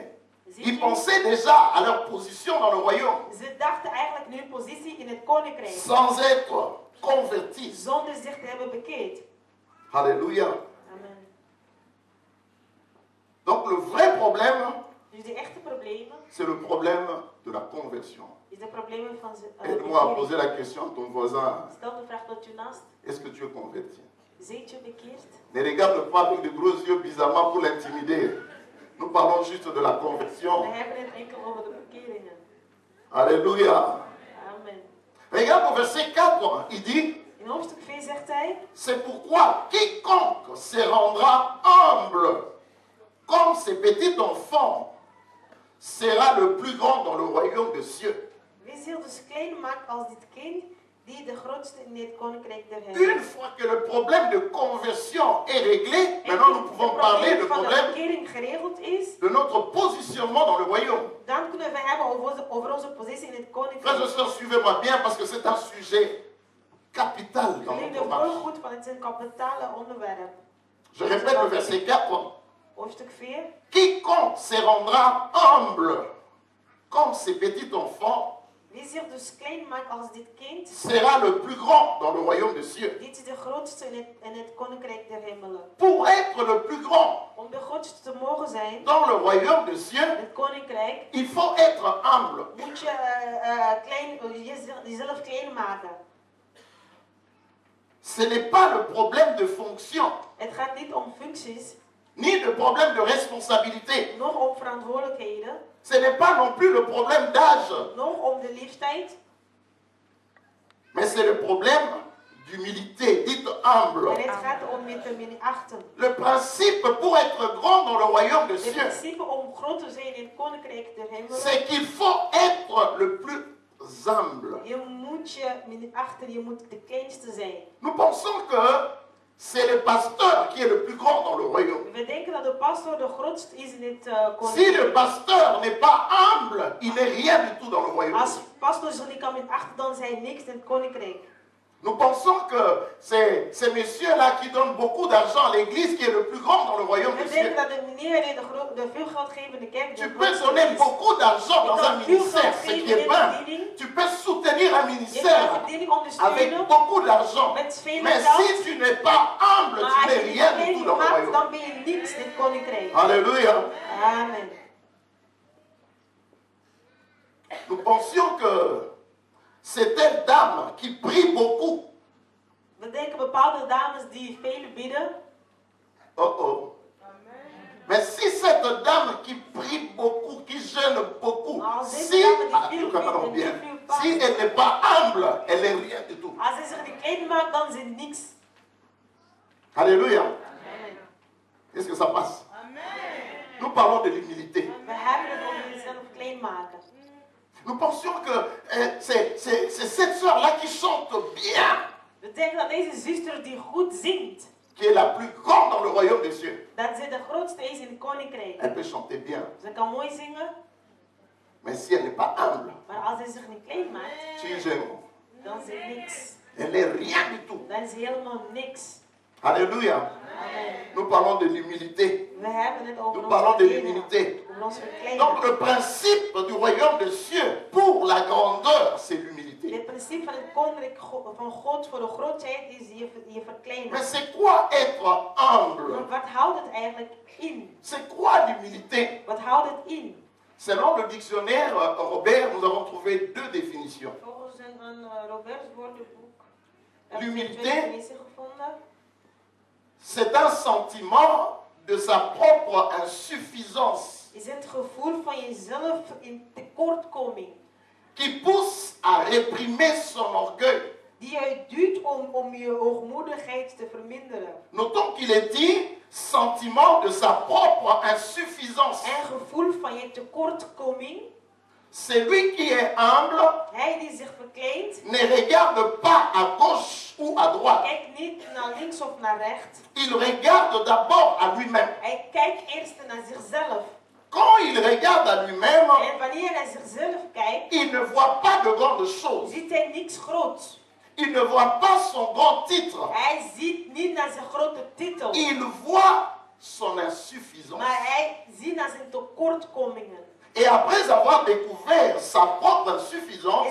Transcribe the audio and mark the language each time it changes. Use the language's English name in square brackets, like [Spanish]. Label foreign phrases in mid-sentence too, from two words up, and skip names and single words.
[French] Ils pensaient déjà à leur position dans le royaume sans être convertis. Alléluia. Amen. Donc le vrai problème, c'est le problème de la conversion. [Dutch] Is de problemen van [French] Aide-moi à poser la question à ton voisin. [Dutch] Stel de vraag tot je naast. [French] Est-ce que tu es converti? [Dutch] Zijt je bekeerd? [French] Ne regarde pas avec de gros yeux bizarrement pour l'intimider. Nous parlons juste de la conversion. [Dutch] We hebben het enkel over de bekeringen. [French] Alléluia. Amen. Regarde au verset 4, il dit, [Dutch] In hoofdstuk 4 zegt hij, [French] c'est pourquoi quiconque se rendra humble comme ces petits enfants sera le plus grand dans le royaume des cieux. [Dutch] wie zich dus klein maakt als dit kind, die de grootste in het koninkrijk der hemel. [French] Une fois que le problème de conversion est réglé, maintenant nous pouvons parler du problème de notre positionnement dans le royaume. [Dutch] Dan kunnen we hebben over onze positie in het koninkrijk. [French] Frères et sœurs, suivez-moi bien parce que c'est un sujet capital dans notre marche. [Dutch] Goed, want het is een kapitale onderwerp. [French] Je répète le verset 4. [Dutch] Hoofdstuk 4. [French] Quiconque se rendra humble comme ces petits enfants [Dutch] wie zich dus klein maakt als dit kind, [French] sera le plus grand dans le royaume des cieux. [Dutch] Dit is de grootste in het koninkrijk der hemelen. [French] Pour être le plus grand [Dutch] om de grootste te mogen zijn, [French] dans le royaume des cieux, [Dutch] het koninkrijk, [French] il faut être humble. [Dutch] Moet je jezelf klein maken. [French] Ce n'est pas le problème de fonction. [Dutch] Het gaat niet om functies. [French] Ni le problème de responsabilité. [Dutch] Nog om verantwoordelijkheden. [French] Ce n'est pas non plus le problème d'âge. [Dutch] Nog om de leeftijd. [French] Mais c'est le problème d'humilité, dites humble. [Dutch] En het gaat om met de minachten. [French] Le principe pour être grand dans le royaume des cieux, [Dutch] het principe om groot te zijn in het koninkrijk der hemelen, [French] c'est qu'il faut être le plus humble. [Dutch] Je moet je minachten, je moet de kleinste zijn. [French] Nous pensons que c'est le pasteur qui est le plus grand dans le royaume. [Dutch] We denken dat de pastor de grootste is in het koninkrijk. [French] Si le pasteur n'est pas humble, il n'est rien du tout dans le royaume. [Dutch] Als pastor zich niet kan minachten, dan zijn niks in het koninkrijk. [French] Nous pensons que c'est ces messieurs-là qui donnent beaucoup d'argent à l'église qui est le plus grand dans le royaume des cieux. Tu peux donner beaucoup d'argent dans un ministère, ce qui est bien. Tu peux soutenir un ministère avec beaucoup d'argent. Mais si tu n'es pas humble, tu n'es rien du tout dans le royaume. Alléluia. Amen. Nous pensions que c'était une dame qui prie beaucoup. [Dutch] We denken bepaalde dames die veel bidden. Oh. [French] Mais si cette dame qui prie beaucoup, qui jeûne beaucoup, si elle n'est pas humble, elle n'est rien du tout. [Dutch] Als ze zich niet klein maakt, dan is het niks. [French] Alléluia. Est-ce que ça passe? Nous parlons de l'humilité. [Dutch] We hebben het over jezelf klein maken. [French] Nous pensions que c'est cette sœur-là qui chante bien. [Dutch] We denken dat deze zuster die goed zingt, [French] qui est la plus grande dans le royaume des cieux. [Dutch] Dat ze de grootste is in het koninkrijk. [French] Elle peut chanter bien. [Dutch] Ze kan mooi zingen. [French] Mais si elle n'est pas humble, [Dutch] maar als ze zich niet klein maakt, dan is het niks. [French] Elle n'est rien du tout. [Dutch] Dan is helemaal niks. [French] Alléluia. Amen. Nous parlons de l'humilité. [Dutch] We hebben het over [French] Nous parlons de l'humilité. Donc le principe du royaume des cieux pour la grandeur, c'est l'humilité. [Dutch] Het principe van het koninkrijk van God voor de grootheid is je verkleinen. [French] Mais c'est quoi être humble? [Dutch] Maar wat houdt het eigenlijk in? [French] C'est quoi l'humilité? [Dutch] Wat houdt het in? [French] Selon le dictionnaire Robert, nous avons trouvé deux définitions. [Dutch] Volgens een Roberts woordenboek [French] l'humilité, c'est un sentiment de sa propre insuffisance. [Dutch] Is het gevoel van jezelf in tekortkoming. [French] Qui pousse à réprimer son orgueil. [Dutch] Die je duwt om je hoogmoedigheid te verminderen. [French] Notons qu'il est dit sentiment de sa propre insuffisance. [Dutch] Een gevoel van je tekortkoming. [French] Celui qui est humble [Dutch] hij die zich verkleint, [French] ne regarde pas à gauche ou à droite. [Dutch] Kijkt niet naar links of naar rechts. [French] Il regarde d'abord à lui-même. [Dutch] Hij kijkt eerst naar zichzelf. [French] Quand il regarde à lui-même, [Dutch] en wanneer hij zichzelf kijkt, [French] il ne voit pas de grandes choses. [Dutch] Ziet hij niks groots. [French] Il ne voit pas son grand titre. [Dutch] Hij ziet niet naar zijn grote titel. [French] Il voit son insuffisance. [Dutch] Maar hij ziet naar zijn tekortkomingen. [French] Et après avoir découvert sa propre insuffisance,